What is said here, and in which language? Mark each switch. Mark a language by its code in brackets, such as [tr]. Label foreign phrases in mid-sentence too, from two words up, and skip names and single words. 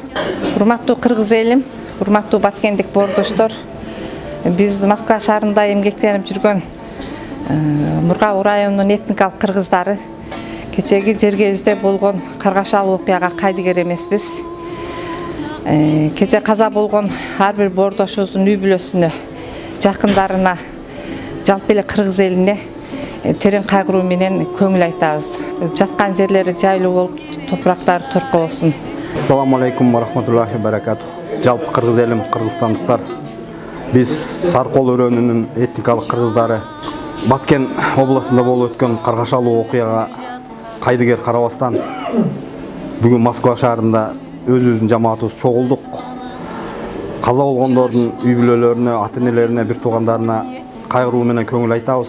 [ky] Урматтуу кыргыз элим, урматтуу баткендик боордоштор, биз Москва шаарында эмгектенип жүргөн Мургап районунун этникалык кыргыздары кечеги жергебизде болгон каргашалуу окуяга кайдыгер эмеспиз. Кече каза болгон ар бир боордошубуздун үй бүлөсүнө, жакындарына, жалпы эле кыргыз элине терең кайгыруу менен көңүл айтабыз. Жаткан жерлери жайлуу болуп, топурактары торко болсун. [ar] السلام عليكم ورحمة الله وبركاته. [ky] Жалпы кыргыз элим, кыргызстандыктар, биз Саркол өрөөнүнүн этникалык кыргыздары Баткен областында болуп өткөн каргашалуу окуяга кайдыгер карабастан бүгүн Москва шаарында өзүбүздүн жамаатыбыз чогулдук. Каза болгондордун үй бүлөлөрүнө, ата-энелерине, бир туугандарына кайгыруу менен көңүл айтабыз.